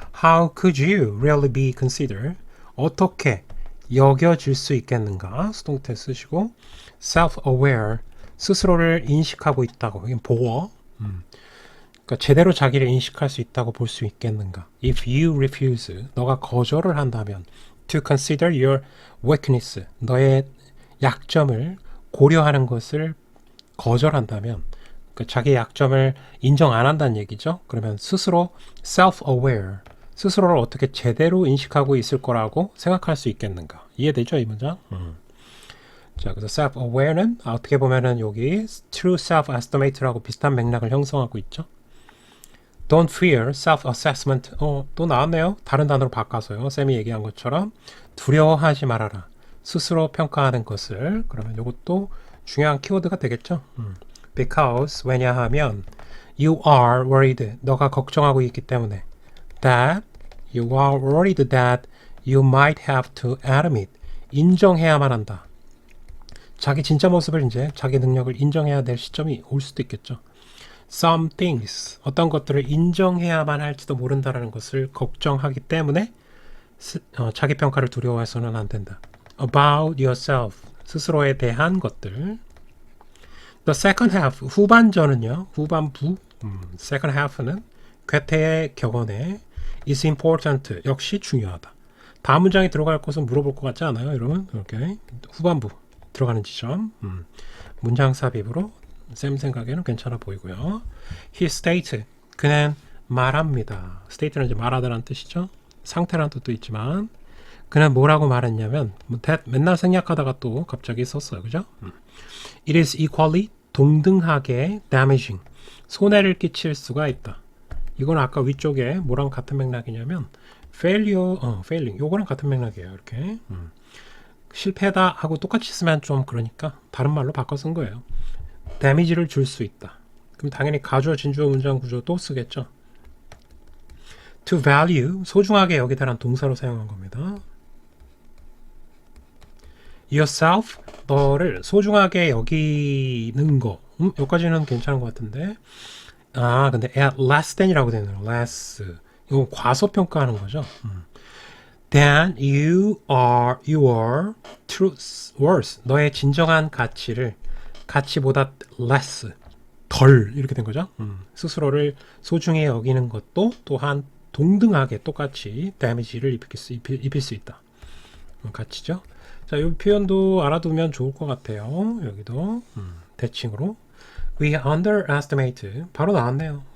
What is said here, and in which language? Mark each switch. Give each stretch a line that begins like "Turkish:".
English: How could you really be considered?
Korean: 어떻게 여겨질 수 있겠는가? 수동태 쓰시고 self-aware, 스스로를 인식하고 있다고. 이건 보어. 그러니까 제대로 자기를 인식할 수 있다고 볼 수 있겠는가?
English: If you refuse,
Korean: 너가 거절을 한다면
English: to consider your weakness,
Korean: 너의 약점을 고려하는 것을 거절한다면 그러니까 자기의 약점을 인정 안 한다는 얘기죠. 그러면 스스로 self-aware, 스스로를 어떻게 제대로 인식하고 있을 거라고 생각할 수 있겠는가? 이해되죠, 이 문장? 자, 그래서 self-aware는 어떻게 보면은 여기 true self-estimate라고 비슷한 맥락을 형성하고 있죠.
English: Don't fear self-assessment.
Korean: 또 나왔네요. 다른 단어로 바꿔서요. 쌤이 얘기한 것처럼 두려워하지 말아라. 스스로 평가하는 것을. 그러면 이것도 중요한 키워드가 되겠죠.
English: Because
Korean: 왜냐하면
English: you are worried.
Korean: 너가 걱정하고 있기 때문에.
English: That you are worried that you might have to admit.
Korean: 인정해야만 한다. 자기 진짜 모습을 이제 자기 능력을 인정해야 될 시점이 올 수도 있겠죠. Some things, 어떤 것들을 인정해야만 할지도 모른다라는 것을 걱정하기 때문에 자기 평가를 두려워해서는 안 된다.
English: about yourself.
Korean: 스스로에 대한 것들.
English: The second half,
Korean: 후반전은요. 후반부. second half는 괴테의 격언에
English: is important.
Korean: 역시 중요하다. 다음 문장에 들어갈 것은 물어볼 것 같지 않아요, 여러분? 이렇게 후반부 들어가는 지점. 문장 삽입으로 쌤 생각에는 괜찮아 보이고요.
English: He stated.
Korean: 그는 말합니다. state는 이제 말하다라는 뜻이죠. 상태라는 뜻도 있지만 그는 뭐라고 말했냐면 맨날 생략하다가 또 갑자기 썼어요. 그죠?
English: It is equally 동등하게 damaging.
Korean: 손해를 끼칠 수가 있다. 이건 아까 위쪽에 뭐랑 같은 맥락이냐면 failing. 요거랑 같은 맥락이에요. 이렇게. 실패다 하고 똑같이 쓰면 좀 그러니까 다른 말로 바꿔 쓴 거예요. damage를 줄 수 있다. 그럼 당연히 가주어, 진주어, 문장 구조 또 쓰겠죠. to value, 소중하게 여기다란 동사로 사용한 겁니다. yourself, 너를 소중하게 여기는 거. 여기까지는 괜찮은 것 같은데. 근데 at less than이라고 되네요. less. 이거 과소평가하는 거죠.
English: Then you are your true worth.
Korean: 너의 진정한 가치보다 less, 덜 이렇게 된 거죠. 스스로를 소중히 여기는 것도 또한 동등하게 똑같이 damage를 입힐 수 있다. 가치죠. 자, 이 표현도 알아두면 좋을 것 같아요. 여기도 대칭으로 we underestimate 바로 나왔네요.